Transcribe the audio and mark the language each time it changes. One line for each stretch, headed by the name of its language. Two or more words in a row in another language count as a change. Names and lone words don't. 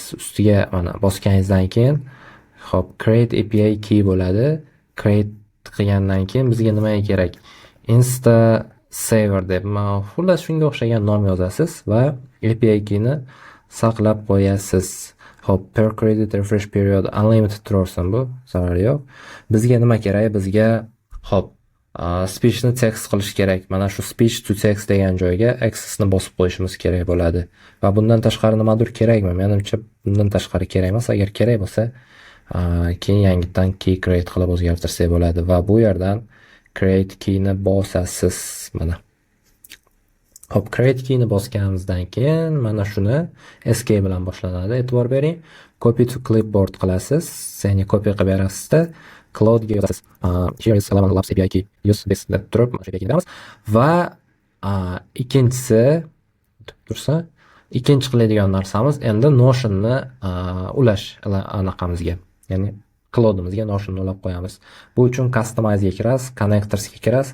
Uzbek: Ustiga mana bosganingizdan keyin, hop,
English: create API key
Uzbek: bo'ladi. Create qilgandan keyin bizga nima kerak? Insta saver deb, xullas shunga o'xshagan nom yozasiz va API keyni saqlab qo'yasiz. Hop,
English: per credit refresh period unlimited
Uzbek: tursin, bu zarari yo'q. Bizga nima kerak? Bizga hop, speechni text qilish kerak. Mana shu
English: speech to text
Uzbek: degan joyga accessni bosib qo'yishimiz kerak bo'ladi. Va bundan tashqari nimadir kerakmi? Menimcha bundan tashqari kerak emas. Agar kerak bo'lsa, keyin yangidan key create qilib o'zgartirsak bo'ladi va bu yerdan
English: create keyni
Uzbek: bosasiz. Mana. Hop,
English: create keyni
Uzbek: bosganimizdan keyin mana shuni SK bilan boshlanadi. E'tibor bering.
English: Copy to clipboard
Uzbek: qilasiz. Ya'ni copy qilib berasizda Cloudga yozasiz.
English: Here is Eleven Labs API key. Use this
Uzbek: deb turib mana shu API keyni va ikkinchisi tursa, ikkinchi qiladigan narsamiz endi Notion'ni ulash anaqamizga. Ya'ni Cloud'imizga Notion'ni ulab qo'yamiz. Bu uchun Customize'ga kirasiz, Connectors'ga kirasiz.